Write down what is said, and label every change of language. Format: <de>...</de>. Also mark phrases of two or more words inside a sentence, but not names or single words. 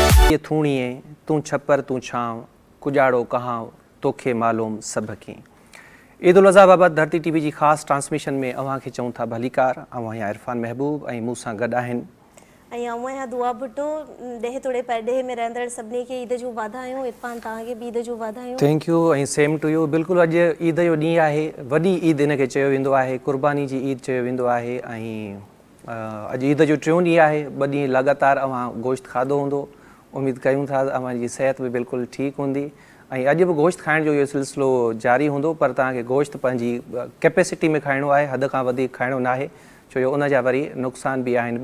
<sd>ये थूणिए तू छपर तू छांव कुजाड़ो कहां तोखे मालूम सबकी। ईद उल अज़हा बाबत धरती टीवी जी ख़ासि ट्रांसमिशन में अवां खे चऊं था भलीकार। अवां इरफान महबूब ऐं मूं सां गॾु आहिनि दुआ भुट्टो ॾह तोड़े परॾेह में रहंदड़ सभिनी खे ईद जूं वाधायूं। इरफान तव्हांखे बि ईद जूं वाधायूं।</sd> <en>thank you ऐं same to you.</en> <sd>बिल्कुलु अॼु ईद जो ॾींहुं आहे, वॾी ईद इन खे चयो वेंदो आहे, क़ुर्बानी जी ईद चयो वेंदो आहे। ऐं अॼु ईद जो टियों ॾींहुं आहे। ॿ ॾींहं लगातार अवां गोश्त खाधो हूंदो। उमेदु कयूं था अवां जी सिहत बि बिल्कुलु ठीकु हूंदी ऐं अॼु बि गोश्त खाइण जो इहो सिलसिलो जारी हूंदो, पर तव्हांखे गोश्त पंहिंजी कैपेसिटी में खाइणो आहे, हद खां वधीक खाइणो न आहे, छो जो उन जा वरी नुक़सान बि आहिनि।</sd>